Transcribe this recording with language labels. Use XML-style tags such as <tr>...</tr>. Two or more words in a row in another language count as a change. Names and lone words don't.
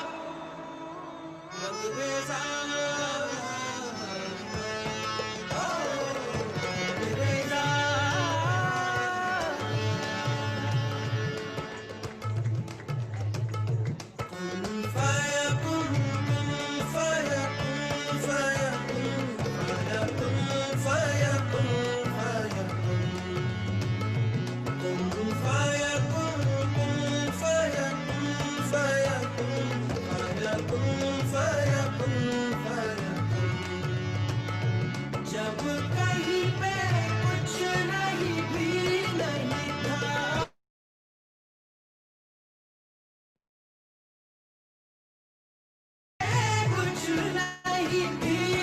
<hi>रंगरेजा रंगरेजा,</hi> <ar>كن فيكون كن فيكون فيكون فيكون فيكون فيكون، كن فيكون كن فيكون فيكون فيكون فيكون فيكون.</ar> <hi>जब कहीं पे कुछ नहीं भी नहीं था, कुछ नहीं भी</hi>